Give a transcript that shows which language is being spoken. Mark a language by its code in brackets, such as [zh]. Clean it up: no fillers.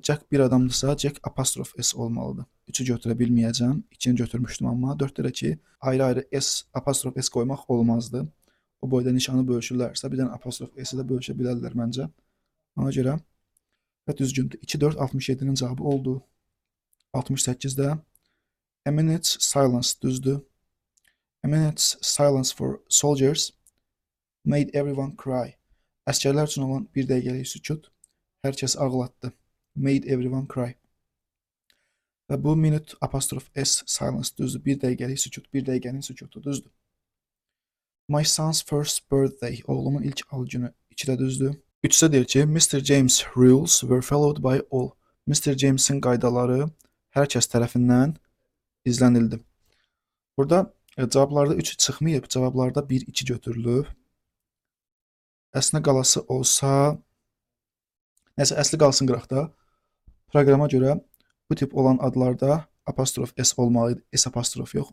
[az] Jack bir adamdırsa, Jack apostrof S olmalıdır. 3-ü götürə bilməyəcəm. 2-ni götürmüşdüm amma 4-də ki, ayrı-ayrı S, apostrof S qoymaq olmazdı. O boyda nişanı bölüşürlərsə, bir dənə apostrof S-i də bölüşə bilərlər məncə. Ona görə və düzgündür. 2, 4, 67-nin cavabı oldu. 68-də [en] a minute's silence [az] düzdür. [en] A minute's silence for soldiers made everyone cry. [az] Əskərlər üçün olan bir dəqiqəlik sükut hər kəs ağlatdı. [en] Made everyone cry. [az] Və bu minute apostrof S silence düzdür. Bir dəqiqəlik sükut, bir dəqiqənin sükutu düzdür. [en] My son's first birthday. [az] Oğlumun ilk al günü 2-də düzdür. 3-də deyir ki, Mr. [en] James rules were followed by all. Mr. [az] James'in qaydaları hər kəs tərəfindən izlənildi. Burada cavablarda 3 çıxmayıb, cavablarda 1, 2 götürülüb. Əslinə qalası olsa, nəsə əsli qalsın qıraqda. Proqrama görə bu tip olan adlarda apostrof S olmalıydı, S apostrof yox.